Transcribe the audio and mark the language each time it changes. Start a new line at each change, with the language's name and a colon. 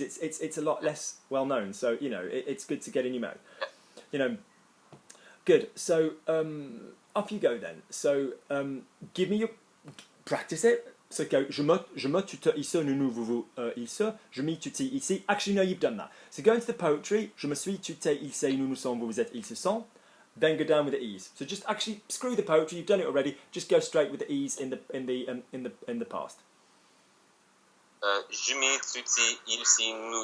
English: It's a lot less well known. So you know, it's good to get in your mouth. You know, good. So off you go then. So give me your practice it. So go.
French: Je me, tu te, il se, nous, vous, il se. Je me, tu te, ici.
English: Actually, no, you've done that. So go into the poetry.
French: Je me suis, tu t'es, il se, nous, nous sommes, vous, vous êtes, ils se sont.
English: Then go down with the e's. So just actually screw the poetry. You've done it already. Just go straight with the e's in the past.
French: Je me, tu t'y, il s'y, nous y,
English: past, which means I'm going to have the extra verb there as well now.